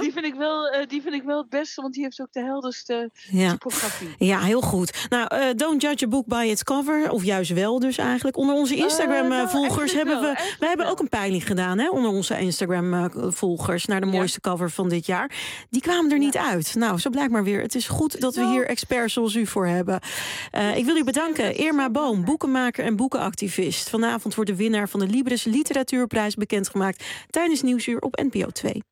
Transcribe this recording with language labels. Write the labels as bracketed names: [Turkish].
[Dutch] Die vind ik wel het beste, want die heeft ook de helderste typografie. Ja, heel goed. [English] Nou, don't judge a book by its cover. [Dutch] Of juist wel dus eigenlijk. Onder onze Instagram-volgers hebben we ook een peiling gedaan. Hè, onder onze Instagram-volgers naar de mooiste cover van dit jaar. Die kwamen er niet uit. Nou, zo blijkt maar weer. Het is goed dat we hier experts zoals u voor hebben. Ik wil u bedanken. Irma Boom, boekenmaker en boekenactivist. Vanavond wordt de winnaar van de Libris Literatuurprijs bekendgemaakt tijdens Nieuwsuur op NPO 2.